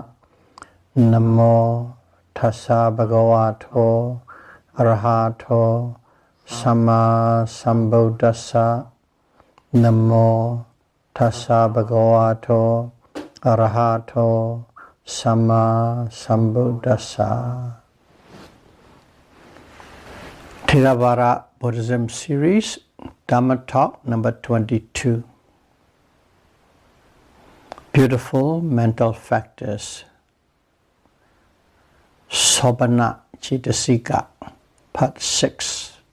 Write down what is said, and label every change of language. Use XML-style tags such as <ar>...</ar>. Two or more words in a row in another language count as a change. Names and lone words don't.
<pi>Namo tassa bhagavato arahato sama sambuddhassa. Namo tassa bhagavato arahato sama sambuddhassa.</pi> <en>Theravada Buddhism series, Dhamma talk number 22. Beautiful mental factors.</en> <pi>Sobhana Cetasika, part 6.</pi>